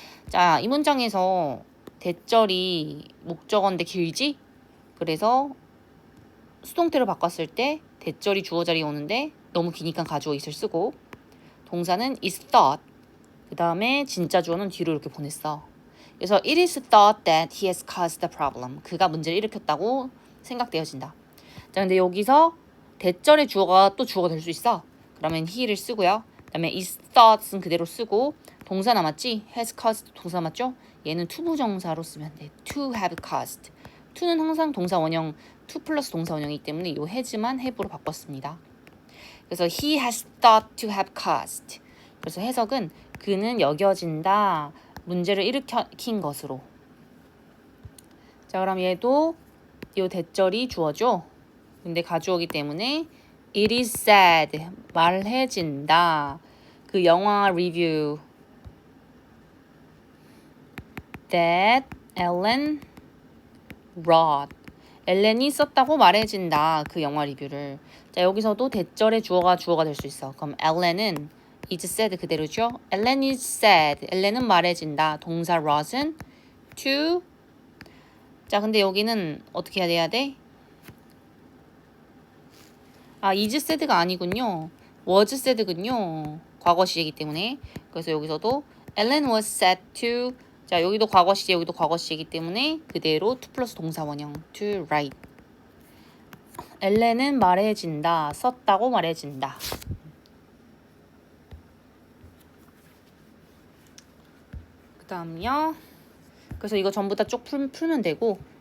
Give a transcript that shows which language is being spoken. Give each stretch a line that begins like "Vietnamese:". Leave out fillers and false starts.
Korean: 자, 이 문장에서 대절이 목적어인데 길지? 그래서 수동태로 바꿨을 때 대절이 주어 자리에 오는데 너무 기니까 가주어 is를 쓰고 동사는
English: is thought
Korean: 그 다음에 진짜 주어는 뒤로 이렇게 보냈어.
English: 그래서 it is thought that he has caused the problem.
Korean: 그가 문제를 일으켰다고 생각되어진다. 자, 근데 여기서 대절의 주어가 또 주어가 될 수 있어. 그러면 he를 쓰고요. 그 다음에
English: is thought
Korean: 은 그대로 쓰고 동사 남았지?
English: has caused
Korean: 동사 맞죠? 얘는 투부정사로 쓰면 돼.
English: to have caused.
Korean: to는 항상 동사 원형, to 플러스 동사 원형이기 때문에 이 has만 have로 바꿨습니다.
English: 그래서 he has thought to have caused.
Korean: 그래서 해석은 그는 여겨진다. 문제를 일으킨 것으로. 자, 그럼 얘도 이 대절이 주어죠. 근데 가주어기 때문에
English: it is said
Korean: 말해진다. 그 영화 리뷰
English: that Ellen wrote.
Korean: 엘렌이 썼다고 말해진다. 그 영화 리뷰를. 자, 여기서도 대절의 주어가 될 수 있어. 그럼 Ellen은
English: is said
Korean: 그대로죠.
English: Ellen is said.
Korean: 엘렌은 말해진다. 동사 wrote은 to. 자, 근데 여기는 어떻게 해야 돼? 아,
English: is said
Korean: 가 아니군요. was said군요. 과거 시제이기 때문에. 그래서 여기서도
English: Ellen was said to.
Korean: 자, 여기도 과거 시제, 여기도 과거 시제이기 때문에 그대로 to 플러스 동사 원형
English: to write.
Korean: 엘렌은 말해진다. 썼다고 말해진다. 그 다음요. 그래서 이거 전부 다 쭉 풀면 되고.